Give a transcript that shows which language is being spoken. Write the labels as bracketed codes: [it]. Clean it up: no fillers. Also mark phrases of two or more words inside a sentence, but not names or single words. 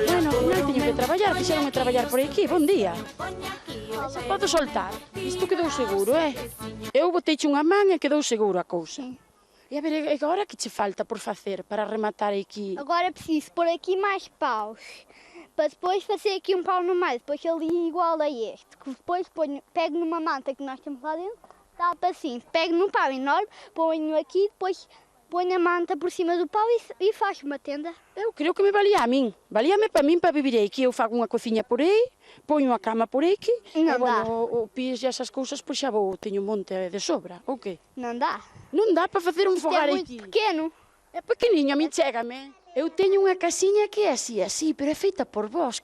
[gl] Bueno, non teño que traballar, fixeronme traballar por aquí, bon día. Se podo soltar, isto quedou seguro, Eu boteiche unha man e quedou seguro a cousa. E a ver, e agora que che falta por facer para rematar aquí? [pt] Agora preciso pôr aqui mais paus, para depois fazer aqui um pau no meio, depois ali igual a este, que depois pego numa manta que nós temos lá dentro, tapo assim, pego num pau enorme, ponho aqui, depois ponho a manta por cima do pau e faço uma tenda. [gl] Eu creo que me valía a min, valíame para min para vivir aquí, eu fago unha cociña por aí, poño a cama por aquí, e bueno, o pis e esas cousas, pois xa vou, teño un monte de sobra, ou que? Non dá. Non dá para facer un fogar aquí. [pt] É muito pequeno. [gl] É pequeniño, a min chégame. Eu teño unha casiña que é así, pero é feita por vos.